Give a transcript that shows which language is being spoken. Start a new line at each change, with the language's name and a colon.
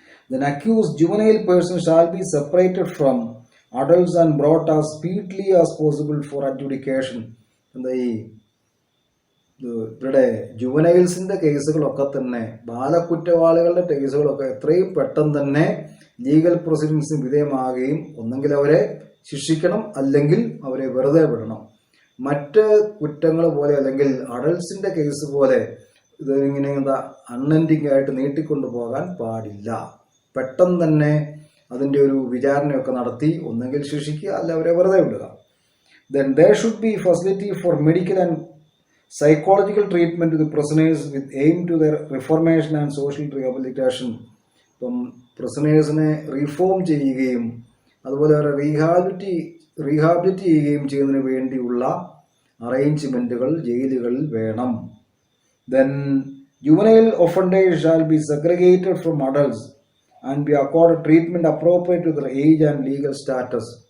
English: Then accused juvenile person shall be separated from adults and brought as speedily as possible for adjudication.
Malayalam: എന്താ ഇവരുടെ ജുവനൈൽസിന്റെ കേസുകളൊക്കെ തന്നെ, ബാലക്കുറ്റവാളികളുടെ കേസുകളൊക്കെ എത്രയും പെട്ടെന്ന് തന്നെ ലീഗൽ പ്രൊസീഡിങ്സിന് വിധേയമാകുകയും ഒന്നെങ്കിൽ അവരെ ശിക്ഷിക്കണം അല്ലെങ്കിൽ അവരെ വെറുതെ വിടണം. മറ്റ് കുറ്റങ്ങൾ പോലെ അല്ലെങ്കിൽ അഡൾട്ട്സിന്റെ കേസ് പോലെ ഇതിങ്ങനെ അൺഎൻഡിങ് ആയിട്ട് നീട്ടിക്കൊണ്ടു പോകാൻ പാടില്ല. പെട്ടെന്ന് തന്നെ അതിൻ്റെ ഒരു വിചാരണയൊക്കെ നടത്തി ഒന്നെങ്കിൽ ശിക്ഷിക്കുക അല്ല അവരെ വെറുതെ വിടുക.
English: Then there should be facility for medical and psychological treatment to the prisoners with aim to their reformation and social rehabilitation.
Malayalam: ഇപ്പം പ്രിസണേഴ്സിനെ റീഫോം ചെയ്യുകയും അതുപോലെ അവരെ റീഹാബിലിറ്റ് ചെയ്യുകയും ചെയ്യുന്നതിന് വേണ്ടിയുള്ള അറേഞ്ച്മെൻറ്റുകൾ ജയിലുകളിൽ വേണം.
English: Then juvenile offenders shall be segregated from adults and be accorded treatment appropriate to their age and legal status.